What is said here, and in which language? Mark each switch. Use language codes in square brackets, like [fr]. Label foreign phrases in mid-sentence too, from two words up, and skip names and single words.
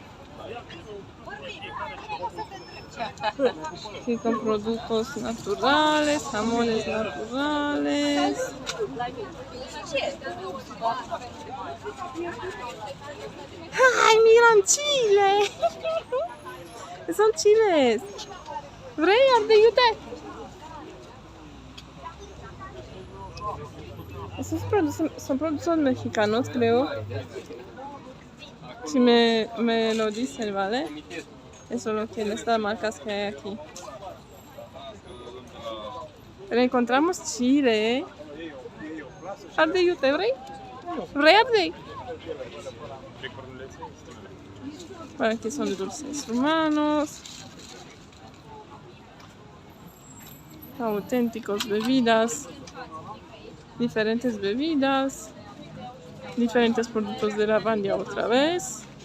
[es] Aquí con productos naturales, jamones naturales. ¡Ay, miran chile! Son chiles. [ro] Vrei, ardei, iute! [es] Esos son productos mexicanos, creo. Si me lo dicen, ¿vale? Eso es lo que en estas marcas que hay aquí. Pero encontramos chile, ¿eh? [ro] Ardei, iute, vrei? Vrei, ardei? [es] Bueno, aquí son dulces humanos. Auténticos bebidas. Diferentes bebidas. Diferentes productos de Lavandía otra vez.